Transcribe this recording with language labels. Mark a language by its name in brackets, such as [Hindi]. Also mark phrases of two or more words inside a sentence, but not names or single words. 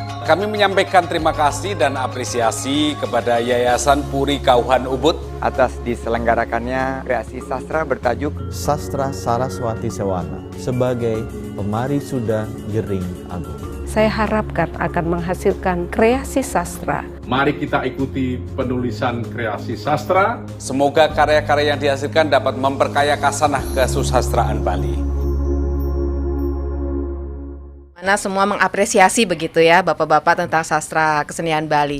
[Indonesian] kami menyampaikan terima kasih dan apresiasi kepada Yayasan Puri Kauhan Ubud atas diselenggarakannya kreasi sastra bertajuk Sastra Saraswati Sewana sebagai pemari suda Gering Agung. Saya harapkan akan menghasilkan kreasi sastra. Mari kita ikuti penulisan kreasi sastra. Semoga karya-karya yang dihasilkan dapat memperkaya kasanah kesusastraan Bali. Mana semua mengapresiasi begitu ya Bapak-bapak tentang sastra kesenian Bali.